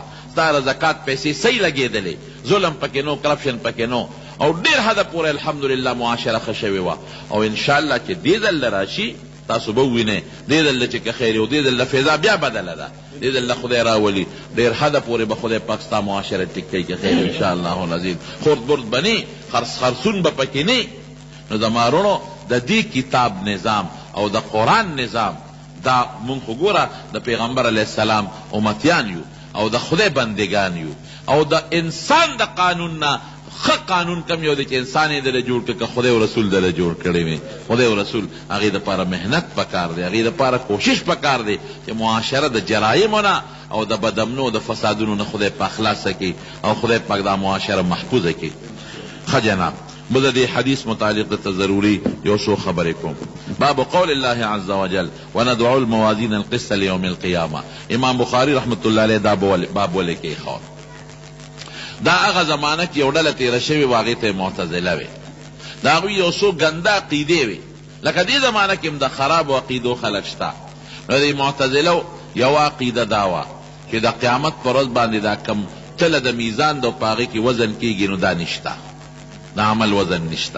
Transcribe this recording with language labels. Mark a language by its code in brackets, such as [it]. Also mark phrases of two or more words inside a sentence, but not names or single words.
[ps] ستا زکات پیسې صحیح لګېدلې، ظلم پکې نو، کرپشن پکې نو او ډېر حده پورې الحمدلله معاشره ښه شوې وه. او انشاءالله چې دې ځل راشي تاسو به ووینئ دې ځل چې که خیر او دې ځل فضا بیا بدله ده. دې ځل خدای راولي ډېر حده پورې به خدای پاک ستا معاشره ټیک کوي که خیر [ar] انشاءالله العظیم. [ps] خورد برد به نه، خرسون به پکې نه. نو زما وروڼو د دې کتاب نظام او د قرآن نظام دا مونږ خو ګوره د پیغمبر [ar] علیه السلام [ps] امتیان یو او د خدای بندگان یو او د انسان د قانون نه ښه قانون کم یو دی چې انسان یې دله جوړ کړي که خدای او رسول دله جوړ کړی وي. خدای او رسول هغې دپاره محنت پکار دی، هغې دپاره کوشش پکار دی چې معاشره د جرایمو نه او د بدامنو او د فسادونو نه خدای پاک خلاصه کړي او خدای پاک دا معاشره محفوظه کړي. ښه جناب، بل دې حدیث متعلق ته ضروري یو څو خبرې کوم. [ar] باب قول الله عز وجل وندعو الموازین القسط لیوم القیامه. [ps] امام بخاری [ar] رحمت الله علیه [ps] دا باب ولې کېښود. دا هغه زمانه کې یو ډله تېره شوې وه، هغې ته معتزله وې. د هغوی یو څو ګنده عقیدې وې، لکه دې زمانه کې هم د خرابو عقیدو خلک شته. نو د معتزلو یوه عقیده دا وه چې د قیامت په ورځ باندې دا کم تله د میزان د په هغې کې وزن کېږي نو دا نشته، د عمل وزن نشته.